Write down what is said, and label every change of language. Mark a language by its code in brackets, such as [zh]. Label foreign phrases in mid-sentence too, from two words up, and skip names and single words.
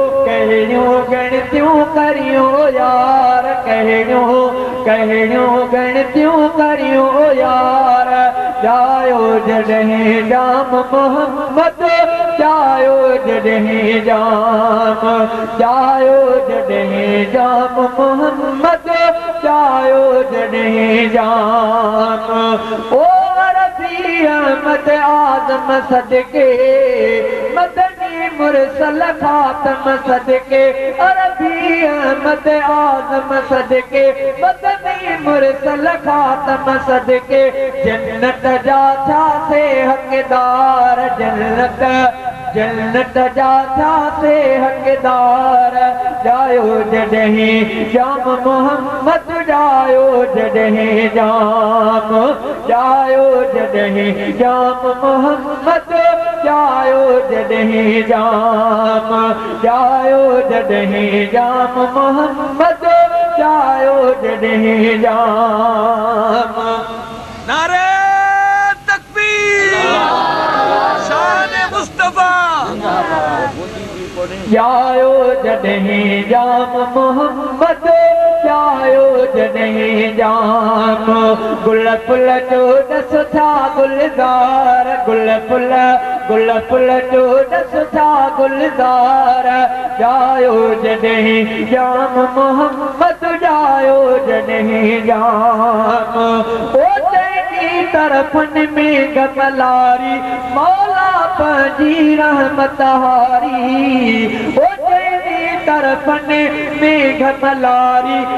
[sd] ڪهڙيون ڳڻتيون ڪريون يار، ڪهڙيون ڪهڙيون گڻتيون ڪريون يار، جايو جڏهن جام محمد، جايو جڏهن جام، جايو جڏهن جام محمد، جايو جڏهن جام. او رفيع احمد اعظم صدقي مدد مرسل خاتم صدقے، عربی احمد اعظم صدقے، مدنی مرسل خاتم صدقے، جنت جا ٿياسين حقدار، جنت، جنت جا ٿياسين حقدار، ڄايو جڏهن جام محمد، ڄايو جڏهن جام جايو جڏهن جام محمد، جايو جڏهن جام، جايو جڏهن جام محمد، جايو جڏهن جام. [ur] نعرہ تکبیر! شان مصطفیٰ! [sd] ڄايو جڏهن جام محمد، ڄايو جڏهن جام، گل ڦل جو ڏس ٿا گلزار، گل ڦل، گل ڦل جو ڏس ٿا گلزار، ڄايو جڏهن جام محمد، ڄايو جڏهن جام، او تنهنجي طرفن ۾ گملاري مولا پنهنجي رحمت هاري، او تنهنجي طرفن ميگهه ملاري.